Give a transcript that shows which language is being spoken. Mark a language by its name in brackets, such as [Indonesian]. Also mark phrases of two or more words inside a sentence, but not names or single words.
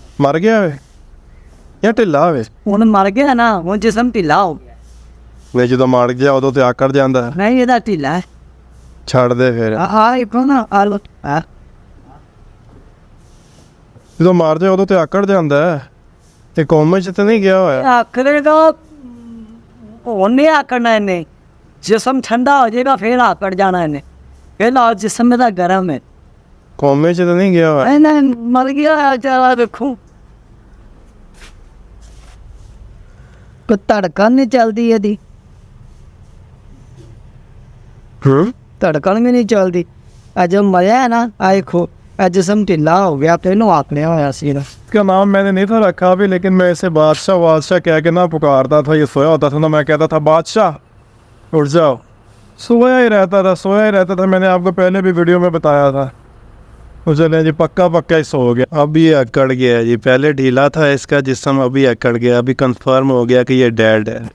[Punjabi] مر گیا ہوئے یا ٹھلا ہوئے. ہوں مر گیا نا, ہوں جسم ٹھلا ہو گیا. وہ جدو مر گیا ادو تو آکڑ جاندہ ہے. [Urdu] نہیں یہ ٹھلا ہے, [Punjabi] چھڑ دے پھر نا جدو مار جائے ادو تو آکڑ جاندہ ہے. تے کومے چ تے نہیں گیا ہوا ہے. آکڑے گا ہوں نہیں آکڑنا انہیں, جسم ٹھنڈا ہو جائے گا پھر آکڑ جانا انہیں. [Urdu] پھر جسم میرا گرم ہے, [Punjabi] کومے چ تے نہیں گیا ہوا ہے. مر گیا چلا دیکھو ਧੜਕਣ ਨਹੀਂ ਚੱਲਦੀ ਇਹਦੀ, ਧੜਕਣ ਵੀ ਨਹੀਂ ਚੱਲਦੀ. ਅੱਜ ਮਰਿਆ ਹੈ ਨਾ ਆ ਦੇਖੋ جسم ਢਿੱਲਾ ਹੋ ਗਿਆ, ਪਹਿਲੋਂ ਆਕੜਿਆ ਹੋਇਆ ਸੀ. [Urdu] اس کا نام میں نے نہیں تھا رکھا ابھی, لیکن میں اسے بادشاہ کہہ کے نہ پکارتا تھا. یہ سویا ہوتا تھا نا, میں کہتا تھا بادشاہ اٹھ جاؤ, سویا ہی رہتا تھا. میں نے آپ کو پہلے بھی ویڈیو میں بتایا تھا. چلے جی پکا ہی سو گیا. اب یہ اکڑ گیا جی, پہلے ڈھیلا تھا اس کا جسم, ابھی اکڑ گیا, ابھی کنفرم ہو گیا کہ یہ ڈیڈ ہے.